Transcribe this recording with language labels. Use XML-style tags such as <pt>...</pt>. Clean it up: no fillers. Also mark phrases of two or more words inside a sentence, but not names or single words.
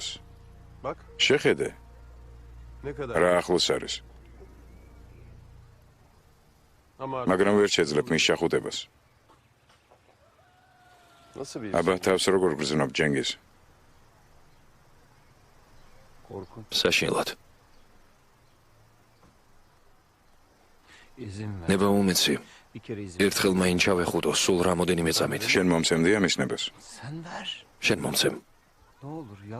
<ka>შეხედე, რა ახლოს არის. მაგრამ ვერ შეძლებ მის შეხუტებას. აბა თავს როგორ გრძნობ ჯენგიზ? საშინლად.</ka> <tr>İzin ver.</tr> <ka>ნება უმეცი.</ka> <tr>Bir kere izin.</tr> <ka>ერთხელ მაინ ჩავეხუტო სულ რამოდენიმე წამით. შენ მომცემდი ამის ნებას?</ka> <tr>Sen ver.</tr> <ka>შენ მომცემ.</ka> <tr>Ne olur ya.</tr>